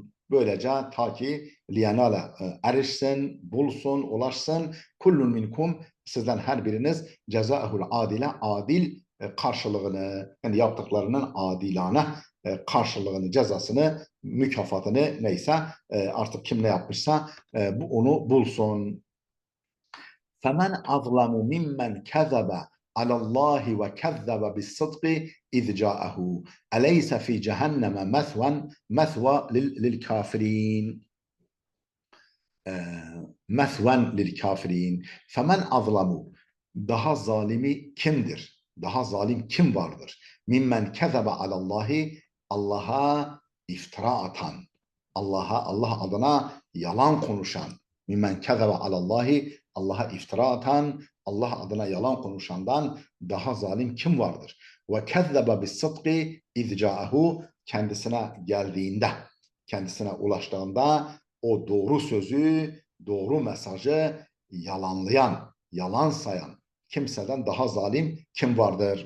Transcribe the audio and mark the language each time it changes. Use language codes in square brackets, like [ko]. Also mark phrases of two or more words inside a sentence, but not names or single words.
[tr] Böylece ta ki liyanale erişsin, bulsun, ulaşsın. [ar] كل منكم, [tr] sizden her biriniz [ar] جزاءه العادل, [tr] adil karşılığını, yani yaptıklarının adilane karşılığını, cezasını, mükafatını neyse artık kim ne yapmışsa onu bulsun. [ar] فَمَنْ أَظْلَمُ مِمَّنْ كَذَبَ عَلَى اللّٰهِ وَكَذَّبَ بِالصِّدْقِ اِذْ جَاءَهُ أَلَيْسَ فِي جَهَنَّمَ مَثْوًى لِلْكَافِرِينَ. مَثْوًى لِلْكَافِرِينَ. فَمَنْ أَظْلَمُ, [tr] daha zalimi kimdir? Daha zalim kim vardır? [ar] مِمَّنْ كَذَبَ عَلَى اللّٰهِ, [tr] Allah'a iftira atan, Allah adına yalan konuşan. [ar] مِمَّنْ كَذَبَ عَلَى اللّٰهِ, [tr] Allah'a iftira atan, Allah adına yalan konuşandan daha zalim kim vardır? [ar] وكذب بالصدق إذ جاءه, [tr] kendisine geldiğinde, kendisine ulaştığında o doğru sözü, doğru mesajı yalanlayan, yalan sayan kimseden daha zalim kim vardır?